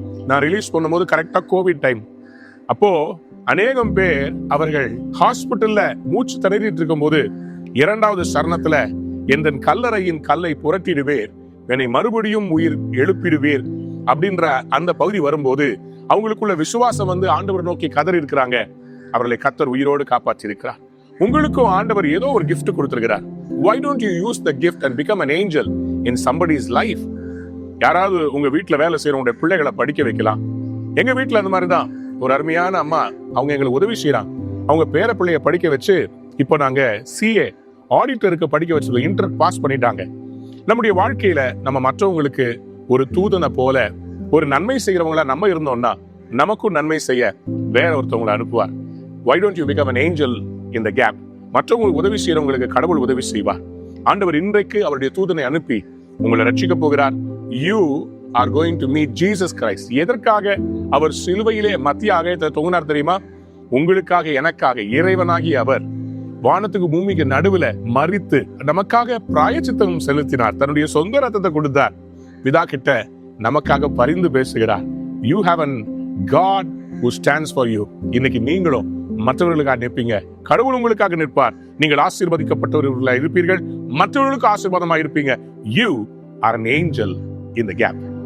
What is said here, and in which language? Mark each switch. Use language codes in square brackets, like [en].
[ta] நான் ரிலீஸ் பண்ணும்போது கரெக்டா கோவிட் டைம். அப்போ அநேகம் பேர் அவர்கள் ஹாஸ்பிட்டல்ல மூச்சு திணறிட்டு இருக்கும் போது 2வது சரணத்துல என் கல்லறையின் கல்லை புரட்டிடுவேர், என்னை மறுபடியும் உயிர் எழுப்பிடுவேர் அப்படின்ற அந்த பகுதி வரும்போது அவங்களுக்குள்ள விசுவாசம் வந்து ஆண்டவர் நோக்கி கதறி இருக்கிறாங்க. அவர்களை கர்த்தர் உயிரோடு காப்பாற்றி இருக்கிறார். உங்களுக்கும் ஆண்டவர் ஏதோ ஒரு கிஃப்ட் கொடுத்திருக்கிறார். [en] Why don't you use the gift and become an angel in somebody's life? [ta] யாராவது உங்க வீட்டுல வேலை செய்யறவங்க பிள்ளைகளை படிக்க வைக்கலாம். எங்க வீட்டுல அந்த மாதிரிதான் ஒரு அருமையான அம்மா, அவங்க எங்களுக்கு உதவி செய்யறாங்க. அவங்க பேர பிள்ளைய படிக்க வச்சு இப்போ நாங்க CA ஆடிட்டருக்கு படிக்க வச்சு இன்டர் பாஸ் பண்ணிட்டாங்க. நம்முடைய வாழ்க்கையில நம்ம மற்றவங்களுக்கு ஒரு தூதனை போல ஒரு நன்மை செய்யறவங்களா நம்ம இருந்தோம்னா நமக்கும் நன்மை செய்ய வேற ஒருத்தவங்களை அனுப்புவார். [en] Why don't you become an angel in the gap? [ta] மற்றவங்களுக்கு உதவி செய்யறவங்களுக்கு கடவுள் உதவி செய்வார். ஆண்டவர் இன்றைக்கு அவருடைய தூதனை அனுப்பி உங்களை ரட்சிக்க போகிறார். [en] You are going to meet Jesus Christ. [ta] எதற்காக அவர் சிலுவையிலே மத்திய ஆகாயத்தை தொங்கினார் தெரியுமா? உங்களுக்காக, எனக்காக இறைவனாகி அவர் வானத்துக்கு பூமிக்கு நடுவுல மரித்து நமக்காக பிராயச்சித்தம் செலுத்தினார். தன்னுடைய சொந்த ரத்தத்தை கொடுத்தார். பிதா கிட்ட நமக்காக பரிந்து பேசுகிறார். [en] You have a God who stands for you. [ta] இன்னைக்கு நீங்களும் மற்றவர்களுக்காக நிற்பீங்க, கடவுள் உங்களுக்காக நிற்பார். நீங்கள் ஆசீர்வதிக்கப்பட்டவர்களாக இருப்பீர்கள், மற்றவர்களுக்கு ஆசீர்வாதமாக இருப்பீங்க. [en] You are an angel in the gap.